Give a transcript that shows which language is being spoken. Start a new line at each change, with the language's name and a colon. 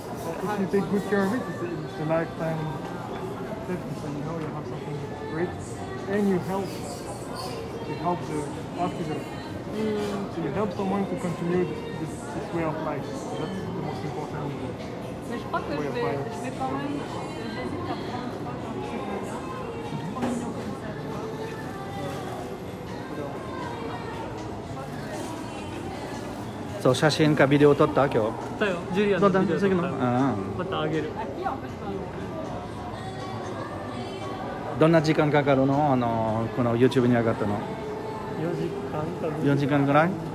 English: If you take good care of it, it's a lifetime theft, so you know you have something great, and you help the artisan. So you help someone to continue this way of life. So that's the most important.
French: Mais je crois que je vais quand même. J'hésite à prendre un chocolat. 3 millions comme ça, tu vois.
Japanese: So 写真かビデオ撮った今日。だよ、ジュリアンのビデオ撮ったよ。あまたあげる。どんな時間かかるの？この YouTube に上がったの。4時間ぐらい？